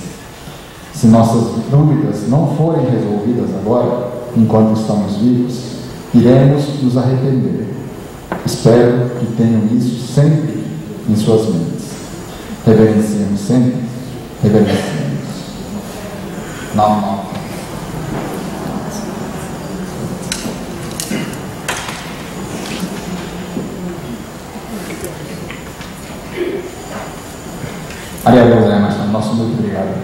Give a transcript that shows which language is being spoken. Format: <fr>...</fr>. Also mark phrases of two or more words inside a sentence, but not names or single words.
<pt>Se nossas dúvidas não forem resolvidas agora, enquanto estamos vivos, iremos nos arrepender. Espero que tenham isso sempre em suas mentes. Reverenciemos sempre, reverenciemos. Não.</pt> <ja>ありがとうございました。</ja> <pt>Nosso muito obrigado.</pt>